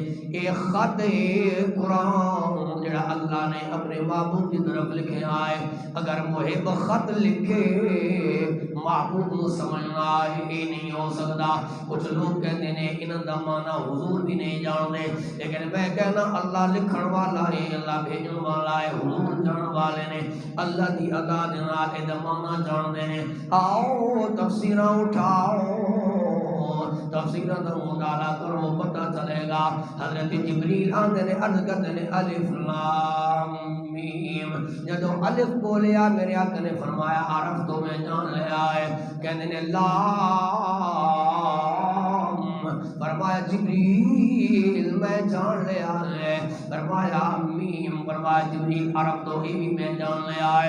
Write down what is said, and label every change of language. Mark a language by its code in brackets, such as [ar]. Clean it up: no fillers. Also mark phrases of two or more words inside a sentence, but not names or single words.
[pa] اے خط قرآن جڑا اللہ نے اپنے محبوب کی طرف لکھیا ہے، اگر محب خط لکھے محبوب کو سمجھنا یہ نہیں ہو سکتا۔ کچھ لوگ کہتے ہیں انہاں دا معنی [ur] حضور بھی نہیں جانتے، [pa] لیکن میں کہنا اللہ لکھن والا ہے، اللہ بھیجن والا ہے، حضور جان والے نے اللہ دی عطا دے نال اے دا معنی جانتے ہیں۔ آؤ تفسیراں اٹھاؤ، تفسیراں دا مطالعہ کرو، پتہ چلے گا۔ حضرت جبریل آندے نے عرض کرتے نے [ar] الف لام میم، [pa] جدو الف بولیا میرے آقا نے فرمایا عرف تو میں جان لیا ہے، کہنے نے لام، فرمایا جبریل میں جان لیا ہے، فرمایا میم، فرمایا جبریل عرف تو ہی بھی میں جان لیا ہے۔